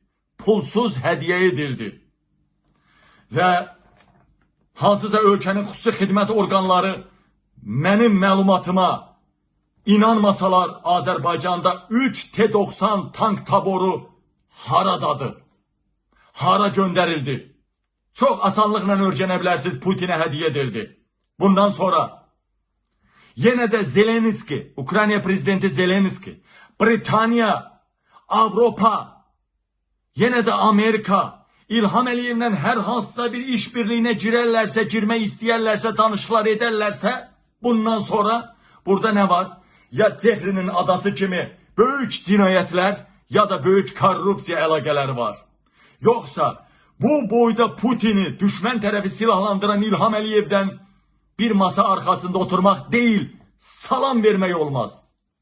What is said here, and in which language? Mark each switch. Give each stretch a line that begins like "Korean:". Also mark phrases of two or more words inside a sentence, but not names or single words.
Turkish: Pulsuz hediye edildi.
Azerbaijani: Ve hansısa ölkənin xüsusi xidmət orqanları mənim məlumatıma inanmasalar Azərbaycanda 3 T-90 tank taboru haradadır?
Turkish: Hara gönderildi? Çok asanlıkla öğrenebilirsiniz bilərsiniz Putin'e hediye edildi.
Azerbaijani: Bundan sonra yine de Zelenski, Ukrayna prezidenti Zelenski, Britanya, Avropa, yine de Amerika, İlham Əliyevlə hər hansısa bir işbirliğine girərlərsə, girmək istəyərlərsə, danışıqlar edərlərsə, bundan sonra burada ne var? Ya Cefrinin adası kimi böyük cinayətlər, ya da böyük korrupsiya əlaqələri var. Yoksa bu boyda Putin'i düşman tərəfi silahlandıran İlham Əliyevdən
Turkish: bir masa arkasında oturmak değil,
Azerbaijani: salam vermək olmaz.